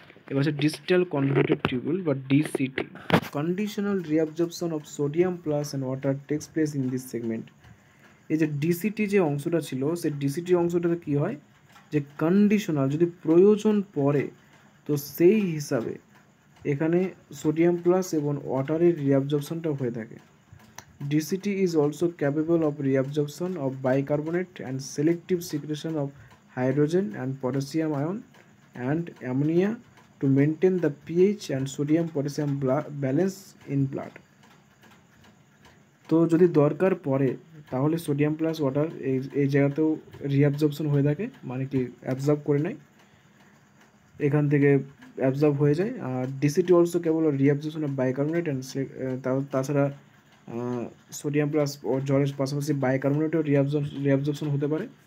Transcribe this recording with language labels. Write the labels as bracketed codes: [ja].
[bn] এবার হচ্ছে digital কনভেটেড tubule বা ডিসিটি। [en] Conditional reabsorption of sodium plus and water takes place in this segment. [bn] এই যে ডিসিটি যে অংশটা ছিল, সেই ডিসিটি অংশটাতে কী হয়, যে কন্ডিশনাল যদি প্রয়োজন পড়ে তো সেই হিসাবে এখানে সোডিয়াম প্লাস এবং ওয়াটারের রিঅ্যাবজর্পশনটা হয়ে থাকে। [en] DCT is also capable of reabsorption of bicarbonate and selective secretion of hydrogen and potassium ion and ammonia to maintain the pH and sodium potassium balance in blood. [bn] তো যদি দরকার পড়ে তাহলে সোডিয়াম প্লাস ওয়াটার এই জায়গাতেও reabsorption হয়ে থাকে, মানে কি অ্যাবজর্ব করে নেয়, এখান থেকে অ্যাবজর্ব হয়ে যায়। আর [en] DCT also কেবল reabsorption of bicarbonate [bn] and তাছাড়া সোডিয়াম প্লাস ও জলের পাশাপাশি বাইকার্বনেটও রিঅ্যাবজর্পশন হতে পারে।